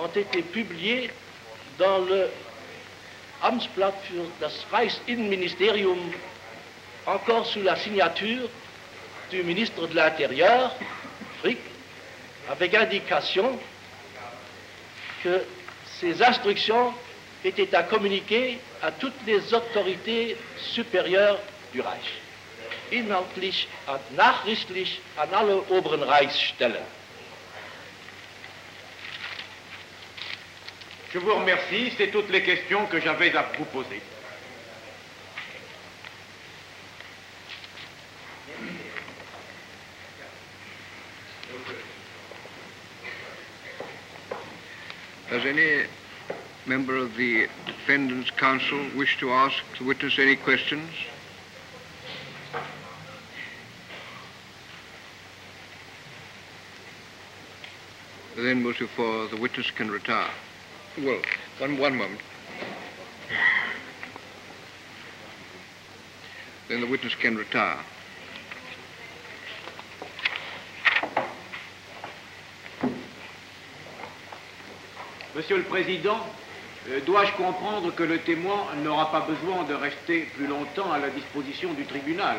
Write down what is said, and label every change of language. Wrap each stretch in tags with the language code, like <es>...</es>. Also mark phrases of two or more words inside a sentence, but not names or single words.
<fr>été publiées dans le Amtsblatt für das Reichsinnenministerium, encore sous la signature du ministre de l'Intérieur, Frick, avec indication que ces instructions étaient à communiquer à toutes les autorités supérieures du Reich,</fr> <de>inhaltlich und nachrichtlich an alle oberen Reichsstellen.</de> <fr>Je vous remercie, c'est toutes les questions que j'avais à vous poser.</fr> <en>Does any member of the defendant's counsel wish to ask the witness any questions? Then, Monsieur Fort, the witness can retire. Well, one moment. Then the witness can retire.</en> <fr>Monsieur le Président, dois-je comprendre que le témoin n'aura pas besoin de rester plus longtemps à la disposition du tribunal?</fr>